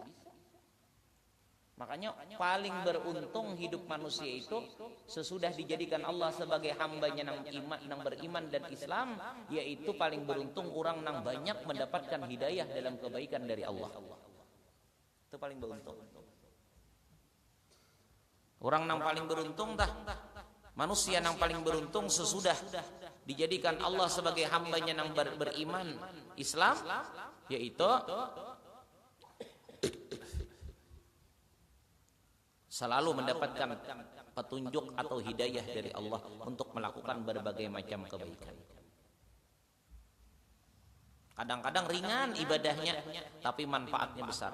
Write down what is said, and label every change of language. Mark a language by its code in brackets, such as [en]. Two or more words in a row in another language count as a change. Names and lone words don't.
[id] Makanya paling beruntung hidup manusia itu sesudah dijadikan Allah sebagai hambanya nang iman, nang beriman dan Islam, yaitu paling beruntung orang nang banyak mendapatkan hidayah dalam kebaikan dari Allah. Itu paling beruntung. Orang nang paling beruntung dah, manusia nang paling beruntung sesudah dijadikan Allah sebagai hambanya nang beriman Islam, yaitu selalu mendapatkan petunjuk atau hidayah dari Allah untuk melakukan berbagai macam kebaikan. Kadang-kadang ringan ibadahnya, tapi manfaatnya besar.